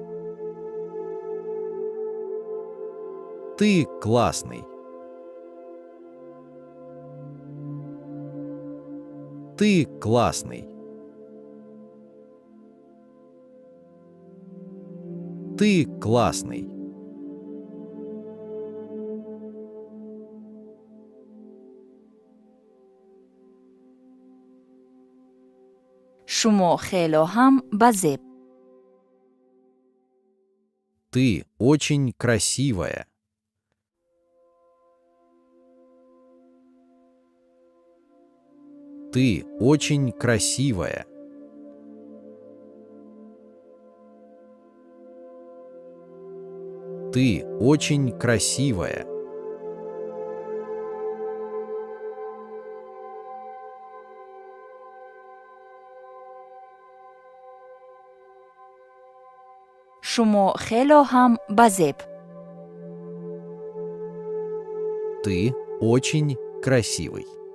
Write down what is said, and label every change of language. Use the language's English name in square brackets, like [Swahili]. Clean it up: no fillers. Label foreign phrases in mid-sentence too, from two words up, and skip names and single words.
[Russian] Ты классный. Ты классный. Ты классный. [Tajik] шумо хело ҳам ба зеб. [Russian] Ты очень красивая. Ты очень красивая. Ты очень красивая. [Tajik] шумо хело ҳам ба зеб. [Russian] Ты очень красивый.